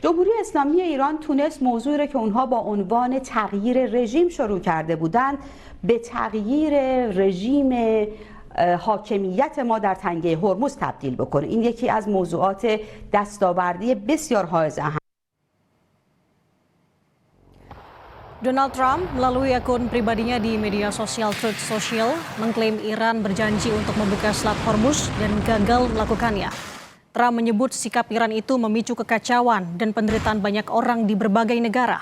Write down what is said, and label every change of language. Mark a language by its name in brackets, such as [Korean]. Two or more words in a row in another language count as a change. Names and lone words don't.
[Persian] جمهوری اسلامی ایران تونست موضوعی رو که اونها با عنوان تغییر رژیم شروع کرده بودند به تغییر رژیم حاکمیت ما در تنگه هرمز تبدیل بکنه. این یکی از موضوعات دستاوردی بسیار حائز اهمیت. [Indonesian] Donald Trump melalui akun pribadinya di media sosial Truth Social mengklaim Iran berjanji untuk membuka Selat Hormuz dan gagal melakukannya. Trump menyebut sikap Iran itu memicu kekacauan dan penderitaan banyak orang di berbagai negara.